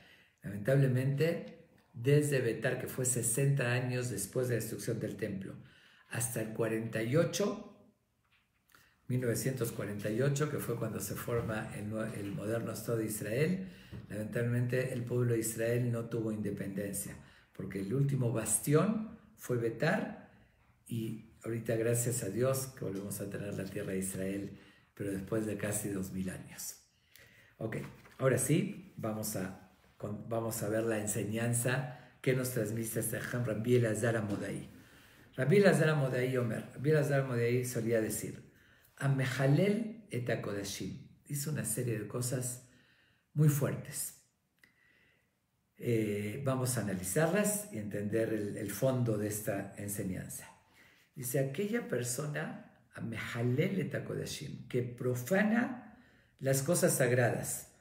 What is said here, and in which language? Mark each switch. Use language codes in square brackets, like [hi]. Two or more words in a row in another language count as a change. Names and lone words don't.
[es] Lamentablemente, desde Betar, que fue 60 años después de la destrucción del templo, hasta el 1948, que fue cuando se forma el moderno Estado de Israel, lamentablemente el pueblo de Israel no tuvo independencia, porque el último bastión fue Betar, y ahorita, gracias a Dios, que volvemos a tener la tierra de Israel, pero después de casi 2000 años. Ok, ahora sí, vamos a ver la enseñanza que nos transmite este Jajam Rabbi Elazar Amodai. Rabbi Elazar Amodai Rabbi Elazar Amodai solía decir, [he] המחלל את הקדשים. [es] Dice una serie de cosas muy fuertes. Vamos a analizarlas y entender el fondo de esta enseñanza. Dice, aquella persona, [he] המחלל את הקדשים, [es] que profana las cosas sagradas.